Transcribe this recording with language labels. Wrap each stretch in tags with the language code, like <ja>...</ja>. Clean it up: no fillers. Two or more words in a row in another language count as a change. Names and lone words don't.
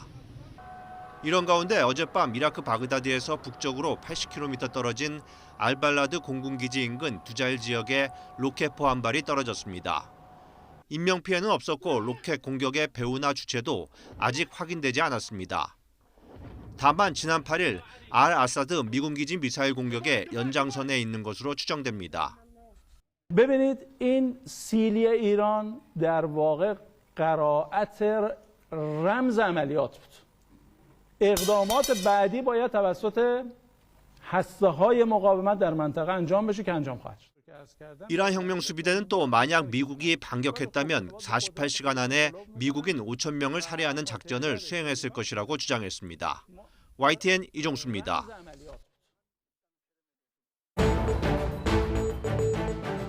<ko>이런 가운데 어젯밤 이라크 바그다드에서 북쪽으로 80km 떨어진 알발라드 공군기지 인근 두자일 지역에 로켓포 한 발이 떨어졌습니다. 인명피해는 없었고 로켓 공격의 배후나 주체도 아직 확인되지 않았습니다. 다만 지난 8일 알 아사드 미군 기지 미사일 공격의 연장선에 있는 것으로 추정됩니다.</ko> <fa>ببینید این سیلی ایران در واقع قرائت رمز عملیات بود. اقدامات بعدی باید توسط هسته‌های مقاومت در منطقه انجام بشه که انجام خواهد شد.</fa> <ko>이란 혁명 수비대는 또 만약 미국이 반격했다면 48시간 안에 미국인 5천 명을 살해하는 작전을 수행했을 것이라고 주장했습니다. YTN 이종수입니다.</ko>